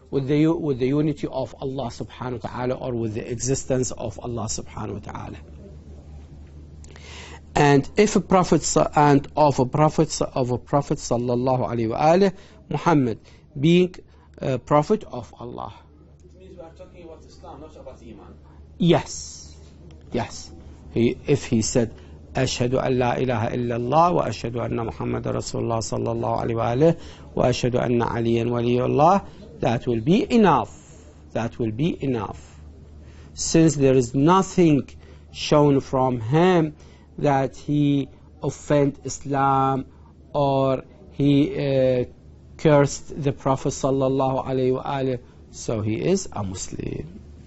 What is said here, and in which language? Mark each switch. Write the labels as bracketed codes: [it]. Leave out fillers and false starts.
[en] With the unity of Allah subhanahu wa ta'ala, or with the existence of Allah subhanahu wa ta'ala. And if a prophet of a prophet sallallahu alaihi wa Muhammad being a prophet of Allah. It means we are talking about Islam, not about Iman. Yes. If he said [ar] أشهد أن لا إله إلا الله وأشهد أن محمد رسول الله صلى الله عليه وآله وأشهد أن عليا ولي الله, [en] that will be enough. That will be enough. Since there is nothing shown from him that he offended Islam or he cursed the Prophet [ar] صلى الله عليه وآله, [en] so he is a Muslim.